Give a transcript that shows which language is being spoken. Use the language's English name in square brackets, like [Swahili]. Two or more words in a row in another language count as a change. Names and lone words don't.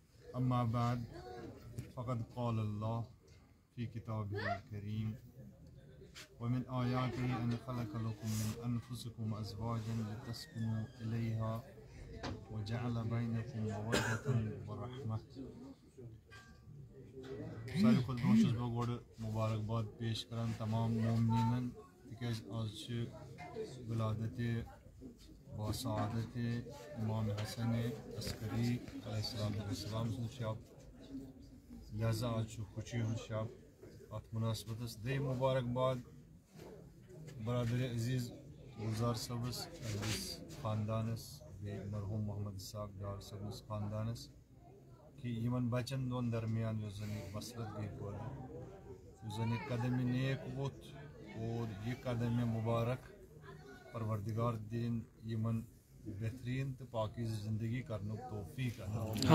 [Arabic] أما بعد فقد قال الله في كتابه الكريم ومن آياته أن خلق لكم من أنفسكم أزواجا لتسكنوا إليها وجعل بينكم مودة ورحمة. [Kashmiri] ساروی کھۄتہٕ برونٛہہ چھُس بہٕ گۄڈٕ مُبارکباد پیش کران تمام مومنیٖنن تِکیازِ آز چھِ ولادتِ باسعادتِ امام حسن عسکری [Arabic] علیہ السلام [Kashmiri] سُنٛد شب، لہذا آز چھُ خوشی ہُنٛد شب. اتھ مناسبتس دۄیِم مُبارکباد برادر عزیز گلزار صٲبس، أمِس خاندانس، بیٚیہِ مرحوٗم محمد اسحاق ڈار صٲبنِس خاندانس کہ یمن بچن دون درمیان یُس زن یہ وصلت گئی پٲدٕ، یُس زن یہ قدم نیک ووٚتھ اور یہ قدم مبارک پروردگار دین یمن بہترین تو پاکیزٕ زندگی کرنُک توفیق عطا.